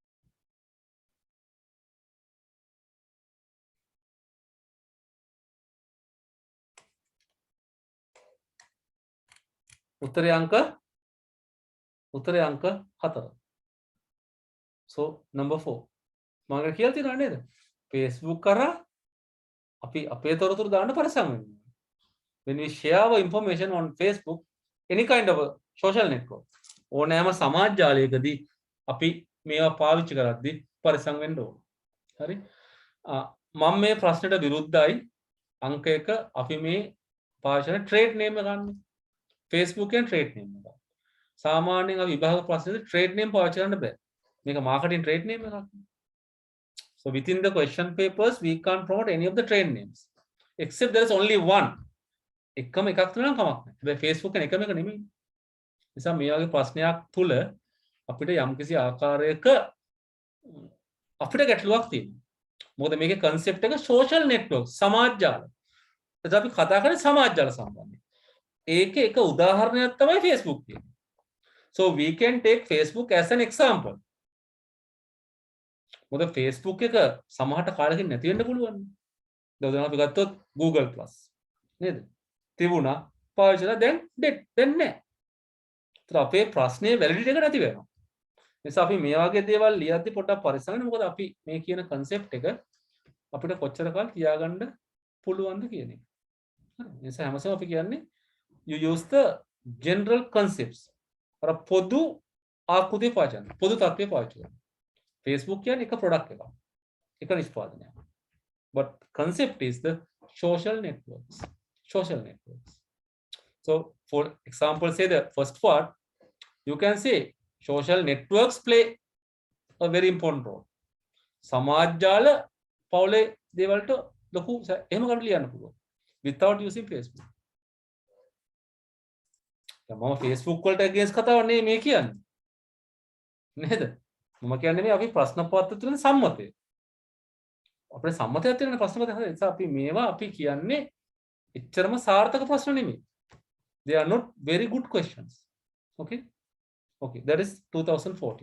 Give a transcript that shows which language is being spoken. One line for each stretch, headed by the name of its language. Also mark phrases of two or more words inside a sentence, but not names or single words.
Sinhala: උත්තරේ අංක 4.
English: So number 4.
Sinhala: මම කියලා තියෙනවා නේද? Facebook කරා අපි අපේ තොරතුරු දාන්න පරිස්සම් වෙන්න.
English: When we share our information on Facebook, any kind of a social network,
Sinhala: ඕනෑම සමාජ ජාලයකදී අපි මේවා පාවිච්චි කරද්දී පරිස්සම් වෙන්න ඕන. හරි? මම මේ ප්‍රශ්නෙට විරුද්ධයි. අංක 1 අපි මේ පාවිච්චි කරන
English: trade name
Sinhala: එක ගන්න. Facebook එකෙන්
English: trade name
Sinhala: එක. සාමාන්‍යයෙන් අපි විභාග ප්‍රශ්නෙදී
English: trade name
Sinhala: පාවිච්චි කරන්න බෑ. මේක
English: marketing trade name
Sinhala: එකක්.
English: So within the question papers, we can't promote any of the trade names, except there is only one.
Sinhala: එකම එකක් තුනක් කමක් නැහැ. හැබැයි Facebook එක එකම එක නෙමෙයි. නිසා මේ වගේ ප්‍රශ්නයක් තුල අපිට යම්කිසි ආකාරයක අපිට ගැටලුවක් තියෙනවා. මොකද මේකේ concept එක
English: social network,
Sinhala: සමාජ ජාල. එතකොට අපි කතා කරන්නේ සමාජ ජාල සම්බන්ධයෙන්. ඒකේ එක උදාහරණයක් තමයි Facebook කියන්නේ.
English: So we can take Facebook as an example.
Sinhala: මොකද Facebook එක සමහරට කාලෙකින් නැති වෙන්න පුළුවන්. දැන් අපි ගත්තොත් Google Plus නේද? තිබුණා පාවිච්චිලා දැන් නැහැ. ඒත් අපේ ප්‍රශ්නේ වැලිඩිටි එක නැති වෙනවා. නිසා අපි මේ වගේ දේවල් ලියද්දි පොඩ්ඩක් පරිස්සම් වෙන්න. මොකද අපි මේ කියන concept එක අපිට කොච්චර කාල තියාගන්න පුළුවන්ද කියන එක. හරි. නිසා හැමසම අපි කියන්නේ
English: you use the general concepts.
Sinhala: අර පොදු ආකෘතිය පාවිච්චි කරන්න. පොදු තත්ත්වය පාවිච්චි කරන්න. Facebook කියන්නේ එක product එකක්. එක නිෂ්පාදනයක්.
English: But concept is the social networks. Social networks. So for example, say the first part, you can say social networks play a very important role.
Sinhala: සමාජ ජාල පවුලේ දේවල්ට ලොකු එහෙම කරු ලියන්න පුළුවන්
English: without using Facebook.
Sinhala: මම Facebook වලට against කතාවක් නෙමෙයි මේ කියන්නේ. නේද? මම කියන්නේ මේ අපි ප්‍රශ්න පත්‍ර තුලින් සම්මතය. අපේ සම්මතයක් තියෙන ප්‍රශ්න පත්‍ර හරි. ඒ නිසා අපි මේවා අපි කියන්නේ එච්චරම සාර්ථක ප්‍රශ්න නෙමෙයි.
English: They are not very good questions. Okay? Okay, that is 2014.